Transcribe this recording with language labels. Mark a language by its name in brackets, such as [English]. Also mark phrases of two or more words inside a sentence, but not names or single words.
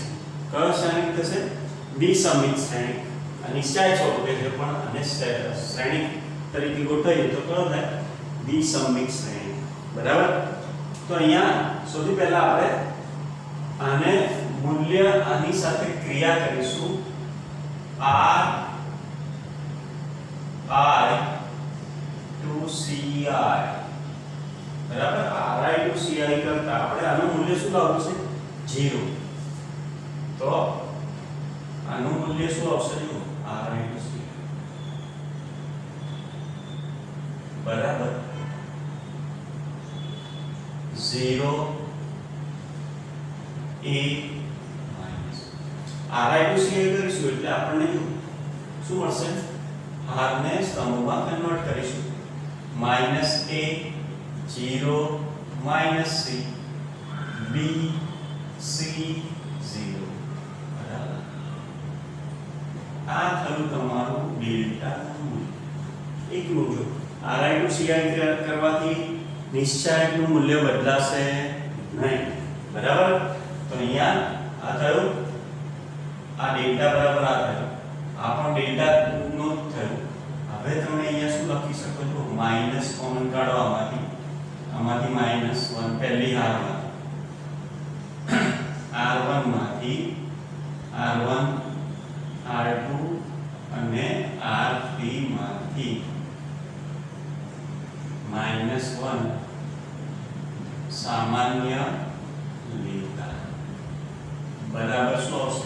[Gujarati] કયો શ્રેણી થશે? વિસમિત શ્રેણી. આ નિશ્ચય સ્વરૂપે છે પણ આને શ્રેણી તરીકે ગોઠવીએ તો કયો થાય? વિસમિત શ્રેણી. બરાબર. તો અહીંયા સૌથી પહેલા આપણે આને મૂલ્ય આની સાથે ક્રિયા કરીશું. [English] r i to ci. [Gujarati] બરાબર. [English] r i to ci [Gujarati] કરતા આપણે આનું મૂલ્ય શું લાવવું છે? 0. તો આનું મૂલ્ય શું આવશે? જો [English] r i to ci [Gujarati] બરાબર 0 a માઈનસ [English] r i to ci [Gujarati] કરીશું એટલે આપણને શું મળશે? r ને સ્તંભમાં કન્વર્ટ કરીશું. માઈનસ a 0 માઈનસ c b c 0. બરાબર. આ થયું તમારું ડેલ્ટા મૂલ્ય. એક મૂલ્ય [English] r i to ci [Gujarati] કરવાથી નિશ્ચયકનું મૂલ્ય બદલાશે નહીં. બરાબર. તો અહીંયા આ થયું, આ ડેલ્ટા બરાબર આ થયું, આ પણ ડેલ્ટા નું થયું. હવે તમે અહીંયા શું લખી શકો છો? માઈનસ કોમન કાઢો આમાંથી માઈનસ 1 પહેલી હારમાં r1 માંથી r1 r2 અને r3 માંથી -1 સામાન્ય લેતા બરાબર શું આવશે?